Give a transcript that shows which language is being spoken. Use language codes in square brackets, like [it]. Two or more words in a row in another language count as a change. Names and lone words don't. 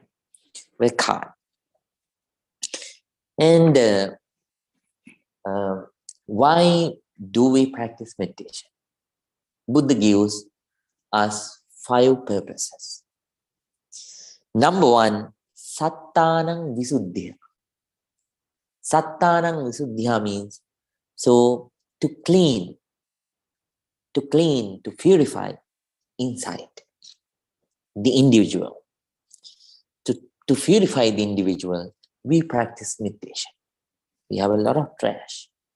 [en] Work hard. And why do we practice meditation? Buddha gives us 5 purposes. Number one, [pi] sattanang visuddhya. Sattanang visuddhya [en] means so to purify inside the individual. To purify the individual, we practice meditation. We have a lot of trash.